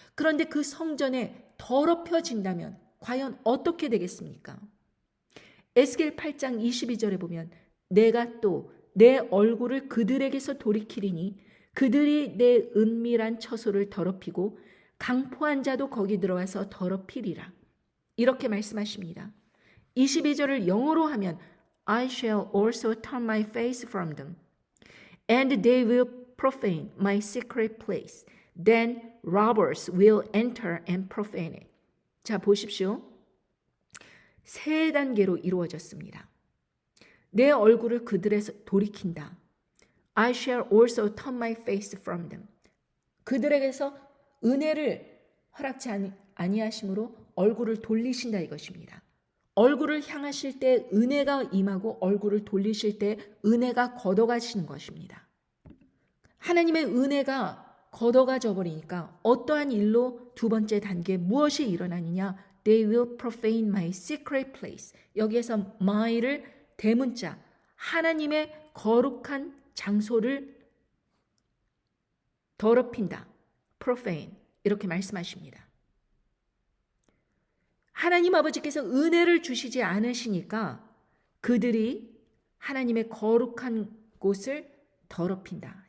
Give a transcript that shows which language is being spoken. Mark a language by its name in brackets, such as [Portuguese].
[Korean] 그런데 그 성전에 더럽혀진다면 과연 어떻게 되겠습니까? 에스겔 8장 22절에 보면 내가 또 내 얼굴을 그들에게서 돌이키리니 그들이 내 은밀한 처소를 더럽히고 강포한 자도 거기 들어와서 더럽히리라. 이렇게 말씀하십니다. 22절을 영어로 하면 [English] I shall also turn my face from them and they will profane my secret place. Then robbers will enter and profane it. [Korean] 자, 보십시오. 세 단계로 이루어졌습니다. 내 얼굴을 그들에서 돌이킨다. [English] I shall also turn my face from them. [Korean] 그들에게서 은혜를 허락치 아니하심으로 얼굴을 돌리신다 이것입니다. 얼굴을 향하실 때 은혜가 임하고 얼굴을 돌리실 때 은혜가 걷어가시는 것입니다. 하나님의 은혜가 걷어가져 버리니까 어떠한 일로 두 번째 단계 무엇이 일어나느냐? [English] They will profane my secret place. [Korean] 여기에서 my를 대문자 하나님의 거룩한 장소를 더럽힌다. profane 이렇게 말씀하십니다. 하나님 아버지께서 은혜를 주시지 않으시니까 그들이 하나님의 거룩한 곳을 더럽힌다.